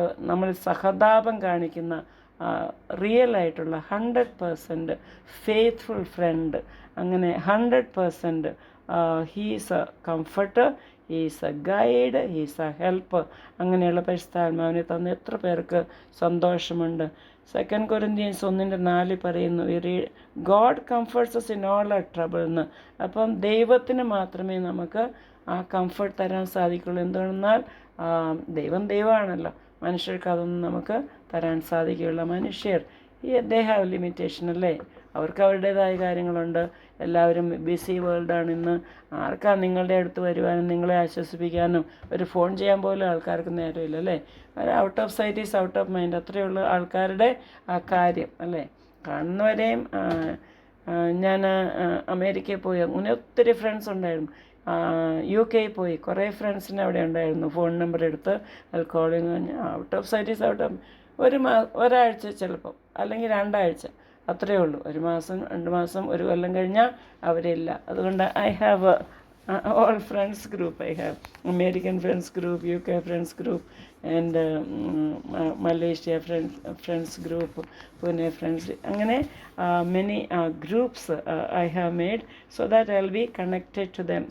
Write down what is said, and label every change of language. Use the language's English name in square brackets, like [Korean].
[Malayalam] നമ്മൾ സഹതാപം കാണിക്കുന്ന റിയലായിട്ടുള്ള 100% ഫെയ്ത്ത്ഫുൾ ഫ്രണ്ട്. അങ്ങനെ 100% [English] He's a comforter, he's a guide, he's a helper. [Malayalam] അങ്ങനെയുള്ള പരിശുദ്ധാത്മാവിനെ തന്ന എത്ര പേർക്ക് സന്തോഷമുണ്ട്. 2 Corinthians 1:4 പറയുന്നു, [English] God comforts us in all our trouble [Malayalam] എന്ന്. അപ്പം ദൈവത്തിന് മാത്രമേ നമുക്ക് ആ കംഫർട്ട് തരാൻ സാധിക്കുള്ളൂ. എന്തുകൊണ്ടെന്നാൽ ദൈവമാണല്ലോ, മനുഷ്യർക്ക് അതൊന്നും നമുക്ക് തരാൻ സാധിക്കുകയുള്ളൂ. മനുഷ്യർ [English] they have limitation [Malayalam] അല്ലേ, അവർക്ക് അവരുടേതായ കാര്യങ്ങളുണ്ട്. എല്ലാവരും ബിസി വേൾഡാണ് ഇന്ന്. ആർക്കാ നിങ്ങളുടെ അടുത്ത് വരുവാനും നിങ്ങളെ ആശ്വസിപ്പിക്കാനും ഒരു ഫോൺ ചെയ്യാൻ പോലും ആൾക്കാർക്ക് നേരമില്ല അല്ലേ. [English] out of sight is out of mind, [Malayalam] അത്രയുള്ള ആൾക്കാരുടെ ആ കാര്യം അല്ലേ. കാണുന്നവരെയും ഞാൻ അമേരിക്കയിൽ പോയി, അങ്ങനെ ഒത്തിരി ഫ്രണ്ട്സ് ഉണ്ടായിരുന്നു. UK പോയി, കുറേ ഫ്രണ്ട്സിന് അവിടെ ഉണ്ടായിരുന്നു. ഫോൺ നമ്പർ എടുത്ത് അത് calling. [English] Out of sight is out of. [Malayalam] ഒരാഴ്ച ചിലപ്പം, അല്ലെങ്കിൽ 2 ആഴ്ച, അത്രയേ ഉള്ളൂ. 1 മാസം 2 മാസം 1 കൊല്ലം കഴിഞ്ഞാൽ അവരില്ല. അതുകൊണ്ട് [English] I have all friends group. I have American friends group, UK friends group, and Malaysia friends group, Pune friends. [Malayalam] അങ്ങനെ [English] many groups I have made so that I'll be connected to them.